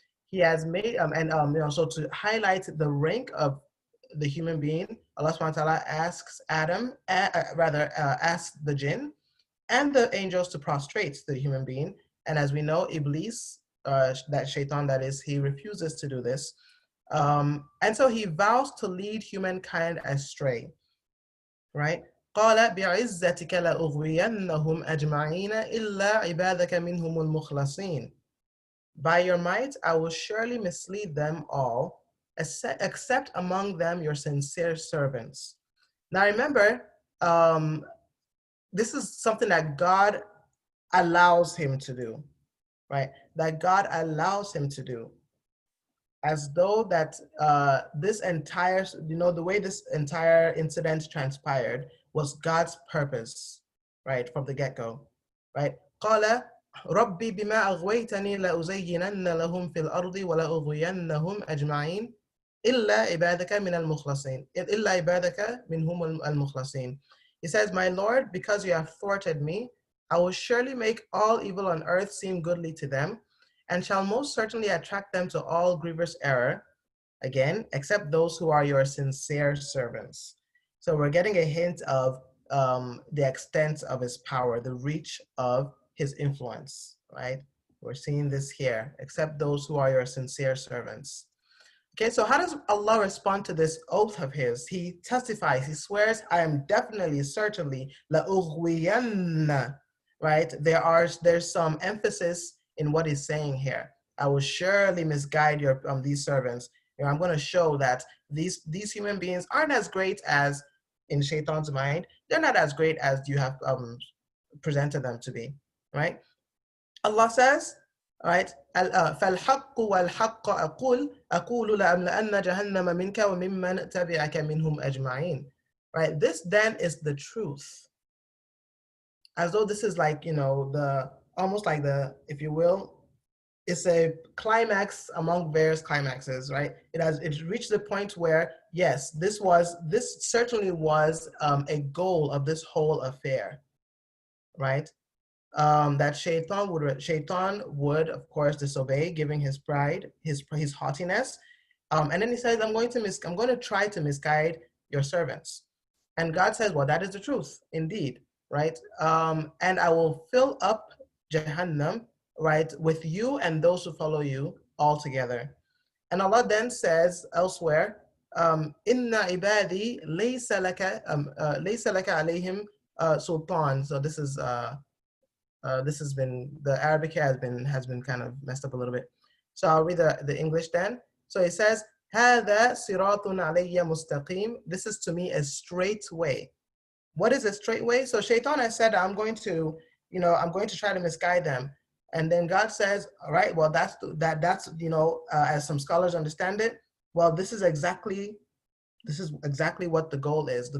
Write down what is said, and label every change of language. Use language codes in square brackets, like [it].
[en] He has made, so to highlight the rank of the human being, Allah subhanahu wa ta'ala asks asks the jinn and the angels to prostrate the human being. And as we know, Iblis, that shaitan that is, he refuses to do this. And so he vows to lead humankind astray, right? [ar] قال بعزتك لأغوينهم أجمعين إلا عبادك منهم المخلصين. [en] By your might, I will surely mislead them all, except among them your sincere servants. Now remember, this is something that God allows him to do, right? That God allows him to do. As though that this entire, the way this entire incident transpired was God's purpose, right, from the get-go, right? [ar] قال ربي بما أغويتني لأزينن لهم في الأرض ولأغوينهم أجمعين إلا عبادك من المخلصين إلا عبادك منهم المخلصين. [en] He says, my Lord, because you have thwarted me, I will surely make all evil on earth seem goodly to them, and shall most certainly attract them to all grievous error, again, except those who are your sincere servants. So we're getting a hint of the extent of his power, the reach of his influence, right? We're seeing this here, except those who are your sincere servants. Okay, so how does Allah respond to this oath of his? He testifies, he swears, I am definitely, certainly, لَأُغْوِيَنَّ, right? There's some emphasis in what he's saying here. I will surely misguide these servants. I'm going to show that these human beings aren't as great as, in Shaitan's mind, they're not as great as you have presented them to be, right? Allah says, right, [ar] فَالْحَقُّ وَالْحَقَّ أَقُولُ لَأَمْلَأَنَّ جَهَنَّمَ مِنْكَ وَمِمَّنْ تَبِعَكَ مِنْهُمْ أَجْمَعِينَ. [en] Right, this then is the truth. As though this is like, almost like if you will, it's a climax among various climaxes, right? It's reached the point where, yes, this certainly was a goal of this whole affair, right? that Shaitan would, of course, disobey, giving his pride, his haughtiness. And then he says, I'm going to try to misguide your servants. And God says, well, that is the truth, indeed, right? And I will fill up Jahannam, right, with you and those who follow you all together. And Allah then says elsewhere, [ar] Inna ibadi laysa laka alayhim sultan. [en] So this has been, the Arabic here has been kind of messed up a little bit. So I'll read the English then. So it says, [ar] هذا صراط علي مستقيم. [en] This is to me a straight way. What is a straight way? So Shaitan has said, I'm going to try to misguide them. And then God says, all right, well, that's as some scholars understand it, well, this is exactly what the goal is.